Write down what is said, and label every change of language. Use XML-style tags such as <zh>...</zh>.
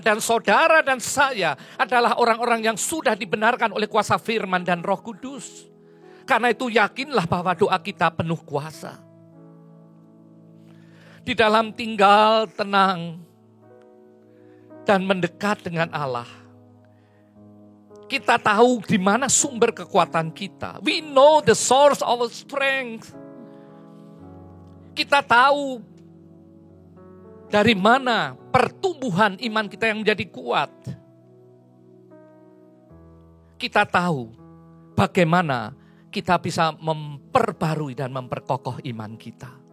<id>Dan saudara dan saya adalah orang-orang yang sudah dibenarkan oleh kuasa firman dan Roh Kudus. Karena itu yakinlah bahwa doa kita penuh kuasa. Di dalam tinggal tenang dan mendekat dengan Allah, kita tahu di mana sumber kekuatan kita.</id> <en>We know the source of our strength.</en> <id>Kita tahu dari mana pertumbuhan iman kita yang menjadi kuat. Kita tahu bagaimana kita bisa memperbarui dan memperkokoh iman kita.</id>